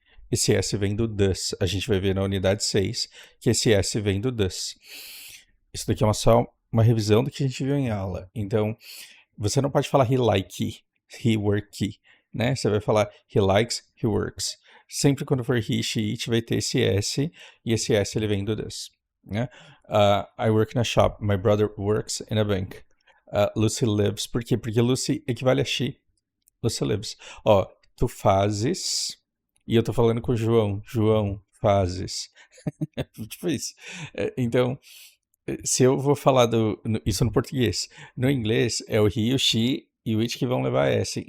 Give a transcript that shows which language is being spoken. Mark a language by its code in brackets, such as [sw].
[pt] Esse S vem do does. A gente vai ver na unidade 6 que esse S vem do does. Isso daqui é só uma revisão do que a gente viu em aula. Então, você não pode falar [en] he like, he work, [pt] né? Você vai falar [en] he likes, he works. [pt] Sempre quando for he, she, it, vai ter esse S, e esse S ele vem do does, né? [en] I work in a shop, my brother works in a bank. Lucy lives, [pt] por quê? Porque Lucy equivale a she. Lucy lives. Ó, tu fazes, e eu tô falando com o João. João, fazes. Tipo isso. Então, se eu vou falar isso no português, no inglês é o he, o she e o it que vão levar S.